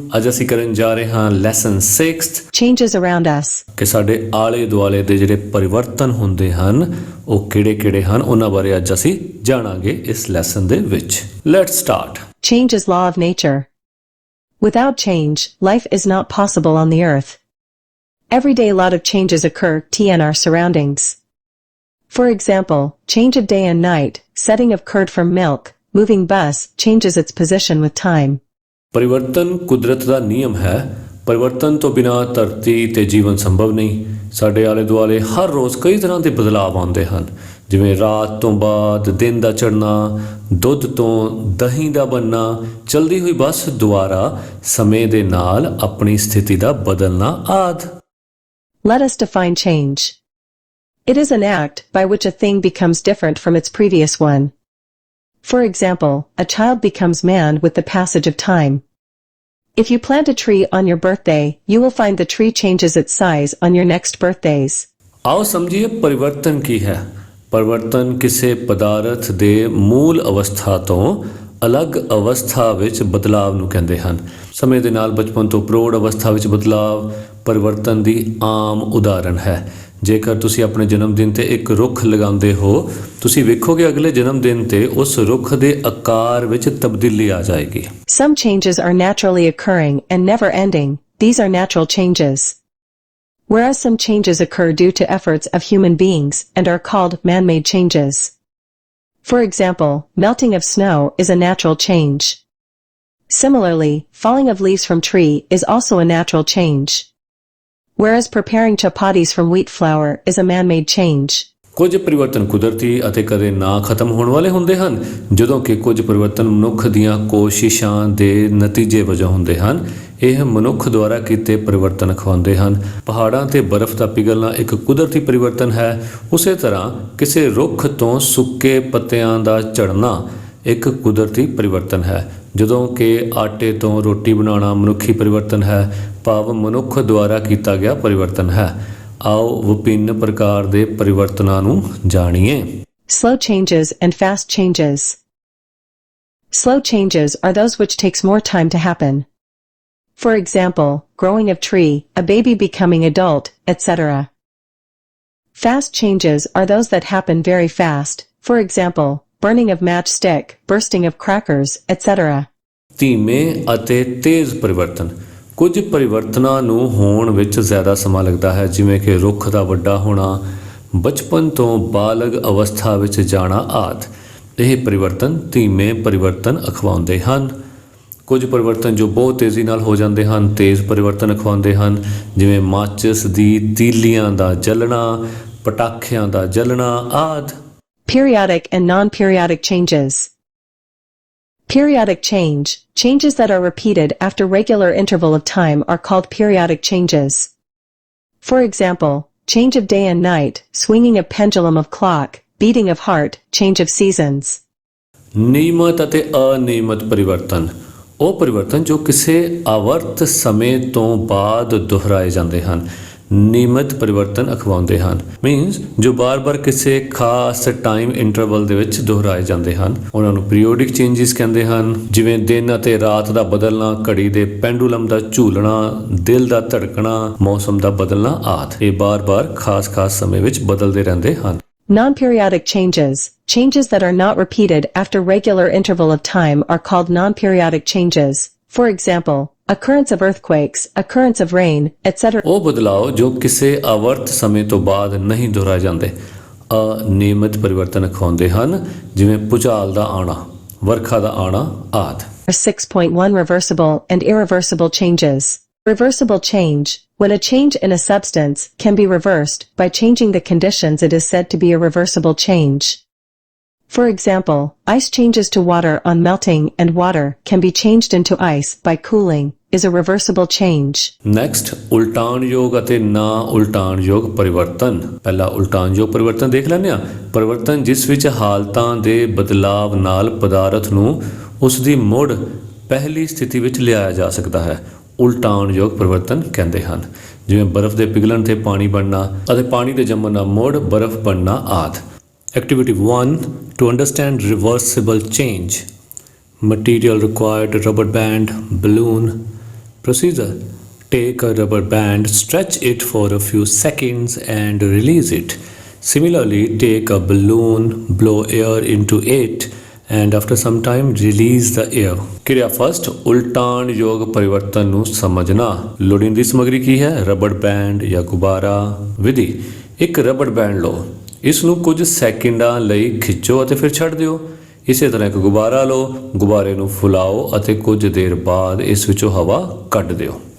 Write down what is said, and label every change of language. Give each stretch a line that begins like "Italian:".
Punjabi: ਅੱਜ ਅਸੀਂ ਕਰਨ ਜਾ ਰਹੇ ਹਾਂ lesson 6th
English: Changes around us.
Punjabi: ਕਿ ਸਾਡੇ ਆਲੇ ਦੁਆਲੇ ਦੇ ਜਿਹੜੇ ਪਰਿਵਰਤਨ ਹੁੰਦੇ ਹਨ ਉਹ ਕਿਹੜੇ-ਕਿਹੜੇ ਹਨ ਉਹਨਾਂ ਬਾਰੇ ਅੱਜ ਅਸੀਂ ਜਾਣਾਂਗੇ ਇਸ ਲੈਸਨ ਦੇ ਵਿੱਚ।
English: Let's start. Change is law of nature. Without change, life is not possible on the earth. Every day a lot of changes occur in our surroundings. For example, change of day and night, setting of curd from milk, moving bus changes its position with time.
Punjabi: ਪਰਿਵਰਤਨ ਕੁਦਰਤ ਦਾ ਨਿਯਮ ਹੈ। ਪਰਿਵਰਤਨ ਤੋਂ ਬਿਨਾਂ ਧਰਤੀ ਤੇ ਜੀਵਨ ਸੰਭਵ ਨਹੀਂ। ਸਾਡੇ ਆਲੇ ਦੁਆਲੇ ਹਰ ਰੋਜ਼ ਕਈ ਤਰ੍ਹਾਂ ਦੇ ਬਦਲਾਅ ਆਉਂਦੇ ਹਨ, ਜਿਵੇਂ ਰਾਤ ਤੋਂ ਬਾਅਦ ਦਿਨ ਦਾ ਚੜ੍ਹਨਾ, ਦੁੱਧ ਤੋਂ ਦਹੀਂ ਦਾ ਬਣਨਾ, ਚਲਦੀ ਹੋਈ ਬੱਸ ਦੁਆਰਾ ਸਮੇਂ ਦੇ ਨਾਲ ਆਪਣੀ ਸਥਿਤੀ ਦਾ ਬਦਲਣਾ ਆਦਿ।
English: Let us define change. It is an act by which a thing becomes different from its previous one. For example, a child becomes man with the passage of time. If you plant a tree on your birthday, you will find the tree changes its size on your next birthdays.
Punjabi: ਆਓ ਸਮਝੀਏ ਪਰਿਵਰਤਨ ਕੀ ਹੈ। ਪਰਿਵਰਤਨ ਕਿਸੇ ਪਦਾਰਥ ਦੇ ਮੂਲ ਅਵਸਥਾ ਤੋਂ ਅਲੱਗ ਅਵਸਥਾ ਵਿੱਚ ਬਦਲਾਵ ਨੂੰ ਕਹਿੰਦੇ ਹਨ। ਸਮੇਂ ਦੇ ਨਾਲ ਬਚਪਨ ਤੋਂ ਪ੍ਰੌੜ ਅਵਸਥਾ ਵਿੱਚ ਬਦਲਾਵ ਪਰਿਵਰਤਨ ਦੀ ਆਮ ਉਦਾਹਰਣ ਹੈ। ਜੇਕਰ ਤੁਸੀਂ ਆਪਣੇ ਜਨਮ ਦਿਨ ਤੇ ਇੱਕ ਰੁੱਖ ਲਗਾਉਂਦੇ ਹੋ, ਤੁਸੀਂ ਵੇਖੋਗੇ ਅਗਲੇ ਜਨਮ ਦਿਨ ਤੇ ਉਸ ਰੁੱਖ ਦੇ ਆਕਾਰ ਵਿੱਚ ਤਬਦੀਲੀ ਆ ਜਾਏਗੀ।
English: Some changes are naturally occurring and never ending. These are natural changes. Whereas some changes occur due to efforts of human beings and are called man-made changes. For example, melting of snow is a natural change. Similarly, falling of leaves from tree is also a natural change. Whereas preparing chapatis from wheat flour is a man-made change.
Punjabi: ਕੁਝ ਪਰਿਵਰਤਨ ਕੁਦਰਤੀ ਅਤੇ ਕਦੇ ਨਾ ਖਤਮ ਹੋਣ ਵਾਲੇ ਹੁੰਦੇ ਹਨ, ਜਦੋਂ ਕਿ ਕੁਝ ਪਰਿਵਰਤਨ ਮਨੁੱਖ ਦੀਆਂ ਕੋਸ਼ਿਸ਼ਾਂ ਦੇ ਨਤੀਜੇ ਵਜੋਂ ਹੁੰਦੇ ਹਨ। ਇਹ ਮਨੁੱਖ ਦੁਆਰਾ ਕੀਤੇ ਪਰਿਵਰਤਨ ਅਖਵਾਉਂਦੇ ਹਨ। ਪਹਾੜਾਂ ਤੇ ਬਰਫ਼ ਦਾ ਪਿਘਲਣਾ ਇੱਕ ਕੁਦਰਤੀ ਪਰਿਵਰਤਨ ਹੈ। ਉਸੇ ਤਰ੍ਹਾਂ ਕਿਸੇ ਰੁੱਖ ਤੋਂ ਸੁੱਕੇ ਪੱਤਿਆਂ ਦਾ ਝੜਨਾ ਇੱਕ ਕੁਦਰਤੀ ਪਰਿਵਰਤਨ ਹੈ, ਜਦੋਂ ਕਿ ਆਟੇ ਤੋਂ ਰੋਟੀ ਬਣਾਉਣਾ ਮਨੁੱਖੀ ਪਰਿਵਰਤਨ ਹੈ, ਭਾਵ ਮਨੁੱਖ ਦੁਆਰਾ ਕੀਤਾ ਗਿਆ ਪਰਿਵਰਤਨ ਹੈ। ਆਓ ਵਿਭਿੰਨ ਪ੍ਰਕਾਰ ਦੇ ਪਰਿਵਰਤਨਾਂ ਨੂੰ ਜਾਣੀਏ।
English: Slow changes and fast changes. Slow changes are those which takes more time to happen. For example, growing of tree, a baby becoming adult, etc. Fast changes are those that happen very fast. For example, burning of matchstick, bursting of crackers, etc.
Punjabi: ਧੀਮੇ ਅਤੇ ਤੇਜ਼ ਪਰਿਵਰਤਨ। ਕੁਝ ਪਰਿਵਰਤਨਾਂ ਨੂੰ ਹੋਣ ਵਿੱਚ ਜ਼ਿਆਦਾ ਸਮਾਂ ਲੱਗਦਾ ਹੈ, ਜਿਵੇਂ ਕਿ ਰੁੱਖ ਦਾ ਵੱਡਾ ਹੋਣਾ, ਬਚਪਨ ਤੋਂ ਬਾਲਗ ਅਵਸਥਾ ਵਿੱਚ ਜਾਣਾ ਆਦਿ। ਇਹ ਪਰਿਵਰਤਨ ਧੀਮੇ ਪਰਿਵਰਤਨ ਅਖਵਾਉਂਦੇ ਹਨ। ਕੁਝ ਪਰਿਵਰਤਨ ਜੋ ਬਹੁਤ ਤੇਜ਼ੀ ਨਾਲ ਹੋ ਜਾਂਦੇ ਹਨ ਤੇਜ਼ ਪਰਿਵਰਤਨ ਅਖਵਾਉਂਦੇ ਹਨ, ਜਿਵੇਂ ਮਾਚਿਸ ਦੀ ਤੀਲੀਆਂ ਦਾ ਜਲਣਾ, ਪਟਾਖਿਆਂ ਦਾ ਜਲਣਾ ਆਦਿ।
English: Periodic and non-periodic changes. Periodic change, changes that are repeated after regular interval of time are called periodic changes. For example, change of day and night, swinging of pendulum of clock, beating of heart, change of seasons.
Punjabi: ਨਿਯਮਤ ਅਤੇ ਅਨਿਯਮਤ ਪਰਿਵਰਤਨ ਉਹ ਪਰਿਵਰਤਨ ਜੋ ਕਿਸੇ ਆਵਰਤ ਸਮੇਂ ਤੋਂ ਬਾਅਦ ਦੁਹਰਾਏ ਜਾਂਦੇ ਹਨ। ਨਿਯਮਤ ਪਰਿਵਰਤਨ ਅਖਵਾਉਂਦੇ ਹਨ ਮੀਨਸ ਜੋ ਬਾਰ-ਬਾਰ ਕਿਸੇ ਖਾਸ
English: time interval
Punjabi: ਦੇ ਵਿੱਚ ਦੁਹਰਾਏ ਜਾਂਦੇ ਹਨ। ਉਹਨਾਂ ਨੂੰ
English: periodic changes
Punjabi: ਕਹਿੰਦੇ ਹਨ, ਜਿਵੇਂ ਦਿਨ ਅਤੇ ਰਾਤ ਦਾ ਬਦਲਣਾ, ਘੜੀ ਦੇ ਪੈਂਡੂਲਮ ਦਾ ਝੂਲਣਾ, ਦਿਲ ਦਾ ਧੜਕਣਾ, ਮੌਸਮ ਦਾ ਬਦਲਣਾ ਆਦਿ। ਇਹ ਬਾਰ-ਬਾਰ ਖਾਸ-ਖਾਸ ਸਮੇਂ ਵਿੱਚ ਬਦਲਦੇ ਰਹਿੰਦੇ ਹਨ।
English: Non-periodic changes, changes that are not repeated after regular interval of time are called non-periodic changes. For example, occurrence of earthquakes, occurrence of rain, etc.
Punjabi: ਉਹ ਬਦਲਾਅ ਜੋ ਕਿਸੇ ਆਵਰਤ ਸਮੇਂ ਤੋਂ ਬਾਅਦ ਨਹੀਂ ਦੁਹਰਾਏ ਜਾਂਦੇ। ਅਨਿਯਮਿਤ ਪਰਿਵਰਤਨ ਅਖਵਾਉਂਦੇ ਹਨ, ਜਿਵੇਂ ਭੂਚਾਲ ਦਾ ਆਉਣਾ, ਵਰਖਾ ਦਾ ਆਉਣਾ ਆਦਿ।
English: 6.1 Reversible and irreversible changes. Reversible change, when a change in a substance can be reversed by changing the conditions, it is said to be a reversible change. For example, ice changes to water on melting and water can be changed into ice by cooling, is a reversible change.
Punjabi: Next, ਉਲਟਾਣਯੋਗ ਅਤੇ ਨਾ ਉਲਟਾਣਯੋਗ ਪਰਿਵਰਤਨ। ਪਹਿਲਾ ਉਲਟਾਣਯੋਗ ਪਰਿਵਰਤਨ ਦੇਖ ਲੈਂਦੇ ਹਾਂ। ਪਰਿਵਰਤਨ ਜਿਸ ਵਿੱਚ ਹਾਲਤਾਂ ਦੇ ਬਦਲਾਵ ਨਾਲ ਪਦਾਰਥ ਨੂੰ ਉਸ ਦੀ ਮੁੜ ਪਹਿਲੀ ਸਥਿਤੀ ਵਿੱਚ ਲਿਆਇਆ ਜਾ ਸਕਦਾ ਹੈ, ਉਲਟਾਣਯੋਗ ਪਰਿਵਰਤਨ ਕਹਿੰਦੇ ਹਨ। ਜਿਵੇਂ ਬਰਫ਼ ਦੇ ਪਿਘਲਣ ਤੇ ਪਾਣੀ ਬਣਨਾ ਅਤੇ ਪਾਣੀ ਦੇ ਜੰਮਣ ਨਾਲ ਮੁੜ ਬਰਫ਼ ਬਣਨਾ ਆਦਿ।
English: Activity 1. To understand reversible change. Material required: rubber band, balloon. Procedure: take a rubber band, stretch it for a few seconds and release it. Similarly, take a balloon, blow air into it and after some time release the air.
Punjabi: ਕਿਰਿਆ first, ਉਲਟਾਣ ਯੋਗ ਪਰਿਵਰਤਨ ਨੂੰ ਸਮਝਣਾ। ਲੋੜੀਂਦੀ ਸਮੱਗਰੀ ਕੀ ਹੈ? Rubber band ਜਾਂ ਗੁਬਾਰਾ। ਵਿਧੀ: ਇੱਕ ਰਬੜ ਬੈਂਡ ਲਓ, ਇਸ ਨੂੰ ਕੁਝ ਸੈਕਿੰਡਾਂ ਲਈ ਖਿੱਚੋ ਅਤੇ ਫਿਰ ਛੱਡ ਦਿਓ। ਇਸੇ ਤਰ੍ਹਾਂ ਇੱਕ ਗੁਬਾਰਾ ਲਓ, ਗੁਬਾਰੇ ਨੂੰ ਫੁਲਾਓ ਅਤੇ ਕੁਝ ਦੇਰ ਬਾਅਦ ਇਸ ਵਿੱਚੋਂ ਹਵਾ ਕੱਢ ਦਿਓ।